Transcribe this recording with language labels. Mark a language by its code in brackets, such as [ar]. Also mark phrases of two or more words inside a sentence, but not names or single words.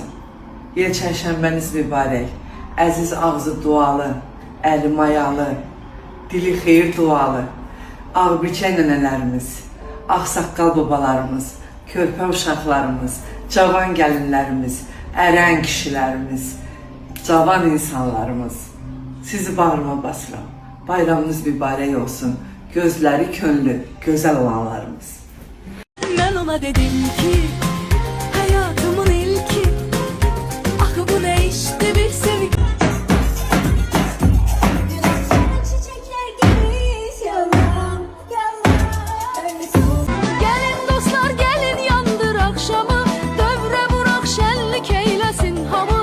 [az] Yel çərşənbəniz mübarək, əziz ağzı dualı, əli mayalı, dili xeyir dualı, ağbirçək nənələrimiz, ağsaqqal babalarımız, körpə uşaqlarımız, cavan gəlinlərimiz, ərən kişilərimiz, cavan insanlarımız, sizi bağrıma basıram. Bayramınız mübarək olsun. Gözləri könlü, gözəl olanlarımız. [tr] Ben ona dedim ki hayatımın ilki, ah bu ne işte bir sevgi. Çiçekler gibiyiz yalan, yalan. Gelin dostlar gelin yandır akşamı, dövre vurak şenlik eylesin hamı.